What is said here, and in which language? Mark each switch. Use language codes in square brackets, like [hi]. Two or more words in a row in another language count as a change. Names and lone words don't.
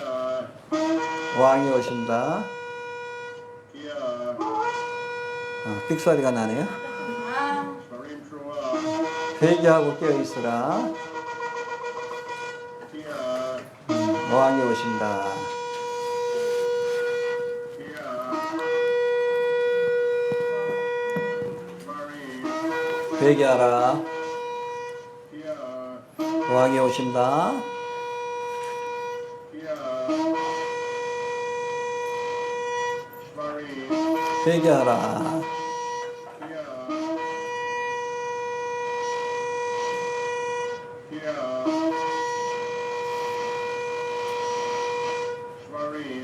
[ko] 왕이 오신다. [he] Kia. [ko] 삑소리가 나네요. [he] Shvarim Trua. [ko] 회개하고 깨어있으라. [he] Kia. [ko] 왕이 오신다. [he] Kia. Shvarim. [ko] 회개하라. [he] Kia. [ko] 왕이 오신다. [he] Kia. Shvarim. [ko] 회개하라. [he] Kia. Kia. Shvarim.